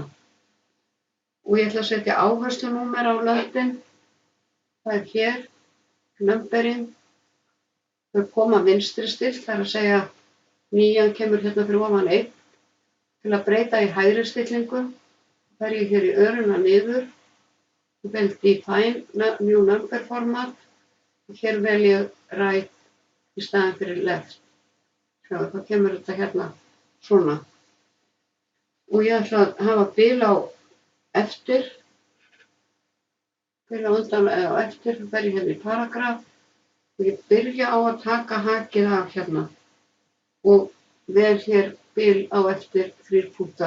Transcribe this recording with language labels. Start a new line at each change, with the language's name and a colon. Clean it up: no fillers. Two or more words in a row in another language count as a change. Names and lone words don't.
Icelandic: Og ég ætla að setja áherslunúmer á löndin. Það er hér, numbering, þau koma vinstri stilt, það er að segja 9 kemur hérna fyrir ofan 1. Til að breyta í hægri stillingu, fer ég hér í öruna niður, og vel
English: define, new number format,
Icelandic: og hér vel ég right í staðinn fyrir left. Sjá, þá kemur þetta hérna svona. Og ég ætla að hafa bil á eftir, bil á undan eða á eftir, þá fer ég hérna í paragraf og ég byrja á að taka hakið af hérna og vel hér bil á eftir 3 punktar.